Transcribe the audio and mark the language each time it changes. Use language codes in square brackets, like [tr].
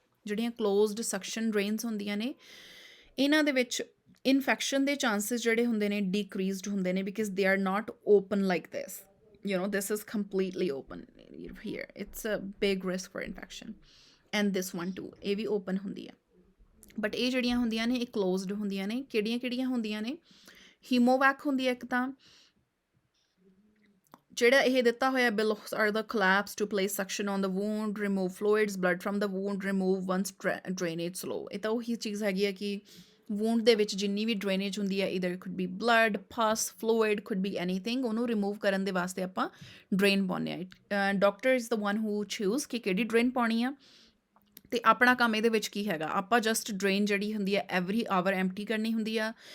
[pa] ਜਿਹੜੀਆਂ closed suction drains ਹੁੰਦੀਆਂ ਨੇ ਇਹਨਾਂ ਦੇ ਵਿੱਚ ਇਨਫੈਕਸ਼ਨ ਦੇ ਚਾਂਸਿਸ ਜਿਹੜੇ ਹੁੰਦੇ ਨੇ ਡੀਕਰੀਜ਼ਡ ਹੁੰਦੇ ਨੇ, [en] Because they are not open like this, you know, this is completely open here, it's a big risk for infection. And this one too, [pa] ਇਹ ਵੀ ਓਪਨ ਹੁੰਦੀ ਆ, ਬਟ ਇਹ ਜਿਹੜੀਆਂ ਹੁੰਦੀਆਂ ਨੇ ਇਹ ਕਲੋਜ਼ਡ ਹੁੰਦੀਆਂ ਨੇ. ਕਿਹੜੀਆਂ ਹੁੰਦੀਆਂ ਨੇ? ਹੀਮੋਵੈਕ ਹੁੰਦੀ ਹੈ ਇੱਕ ਤਾਂ, ਜਿਹੜਾ ਇਹ ਦਿੱਤਾ ਹੋਇਆ [en] Bills are ਦਾ collapse to place suction on the wound, remove fluids, blood from the wound, remove once drainage slow. [pa] ਇਹ ਤਾਂ ਉਹੀ ਚੀਜ਼ ਹੈਗੀ ਹੈ ਕਿ wound ਦੇ ਵਿੱਚ ਜਿੰਨੀ ਵੀ ਡਰੇਨੇਜ ਹੁੰਦੀ ਹੈ, [en] either could be blood, pus, fluid, could be anything, [pa] ਉਹਨੂੰ ਰਿਮੂਵ ਕਰਨ ਦੇ ਵਾਸਤੇ ਆਪਾਂ ਡਰੇਨ ਪਾਉਂਦੇ ਹਾਂ. Doctor is [en] the one who choose [pa] ਕਿ ਕਿਹੜੀ ਡਰੇਨ ਪਾਉਣੀ ਆ, ਅਤੇ ਆਪਣਾ ਕੰਮ ਇਹਦੇ ਵਿੱਚ ਕੀ ਹੈਗਾ, ਆਪਾਂ ਜਸਟ ਡਰੇਨ ਜਿਹੜੀ ਹੁੰਦੀ ਹੈ ਐਵਰੀ ਆਵਰ ਐਮਪਟੀ ਕਰਨੀ ਹੁੰਦੀ ਆ.